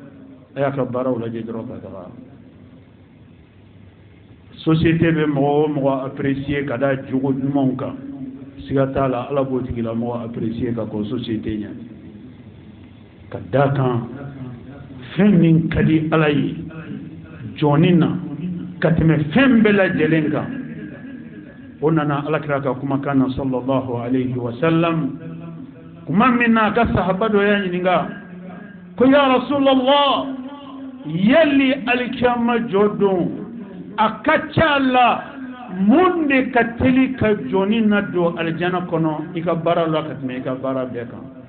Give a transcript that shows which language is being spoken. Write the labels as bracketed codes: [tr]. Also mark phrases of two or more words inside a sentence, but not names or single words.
[bm] société bɛ mɔgɔ o mɔgɔ apprécier ka da jogo ɲumanw kan siga t'a la ala b'o tigilamɔgɔ apprécier ka kɔn société ɲɛ ka d'a kan fɛn min ka di ala ye jɔnni na ka tɛmɛ fɛn bɛɛ lajɛlen kan o nana alakira ka kumakan na [ar] صلى الله عليه وسلم [bm] kuma min na a ka sahaba dɔ y'a ɲininka ko [ar] يا رسول الله [bm] yali alikiyama jɔ don a ka ca la mun de ka teli ka jɔnni na don alijana kɔnɔ i ka baara la ka tɛmɛ i ka baara bɛɛ kan